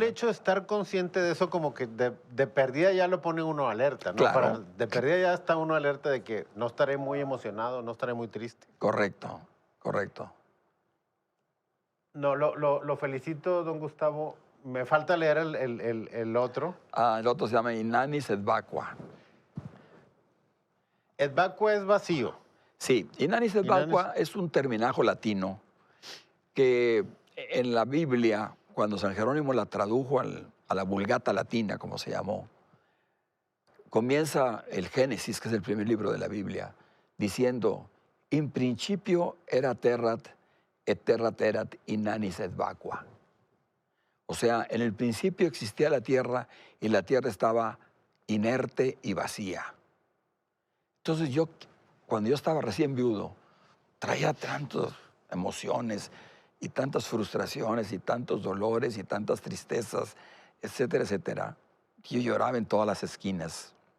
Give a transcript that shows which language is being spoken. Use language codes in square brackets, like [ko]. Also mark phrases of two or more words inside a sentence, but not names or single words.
[es] hecho de estar consciente de eso, como que de perdida ya lo pone uno alerta, ¿no? Claro. De perdida ya está uno alerta de que no estaré muy emocionado, no estaré muy triste. Correcto, correcto. No, lo felicito, don Gustavo. Me falta leer el otro. Ah, el otro se llama Inanis et vacua. El vacua es vacío. Sí, Inanis et vacua es un terminajo latino que en la Biblia, cuando San Jerónimo la tradujo a la Vulgata latina, como se llamó, comienza el Génesis, que es el primer libro de la Biblia, diciendo, [la] in principio era terrat, et terrat erat inanis et vacua. [es] O sea, en el principio existía la tierra y la tierra estaba inerte y vacía. Entonces cuando yo estaba recién viudo, traía tantas emociones y tantas frustraciones y tantos dolores y tantas tristezas, etcétera, etcétera, que yo lloraba en todas las esquinas.